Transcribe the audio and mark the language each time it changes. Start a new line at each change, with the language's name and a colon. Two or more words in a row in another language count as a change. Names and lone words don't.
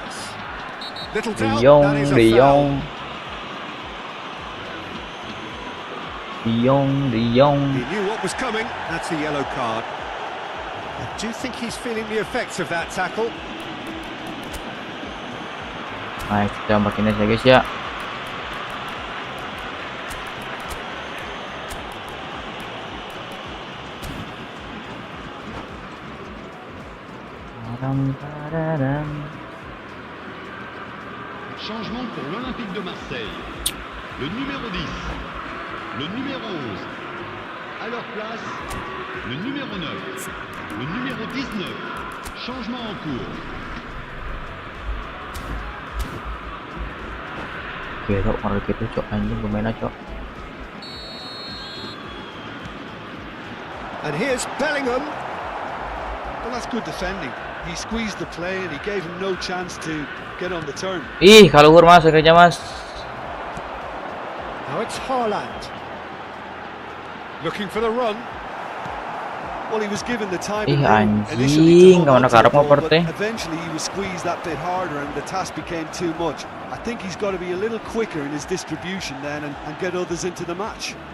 English: Little doubt, that is a foul. De Jong. He knew what was coming. That's a yellow card. I do think he's feeling the effects of that tackle. Nice,
Indonesian: kita Martinez ya guys ya.
French: Changement pour l'Olympique de Marseille. Le numéro 10, le numéro 11. À leur place, le numéro 9, le numéro 19. Changement en cours.
Indonesian: Oke, cok, marah gitu cok, anjing pemainnya cok.
English: And here's Bellingham. Well, that's good defending. He squeezed the play and he gave him no chance to get on the turn.
Indonesian: Ih, kalau mas, akhirnya mas.
English: Now it's Haaland. Looking for the run. Well, he was given the time Ih, and initially
Indonesian: anjing,
English: to hold on to the
Javanese: karep
English: ball,
Javanese: ngoper
English: but teh. eventually he was squeezed that bit harder and the task became too much. I think he's got to be a little quicker in his distribution then and get others into the match.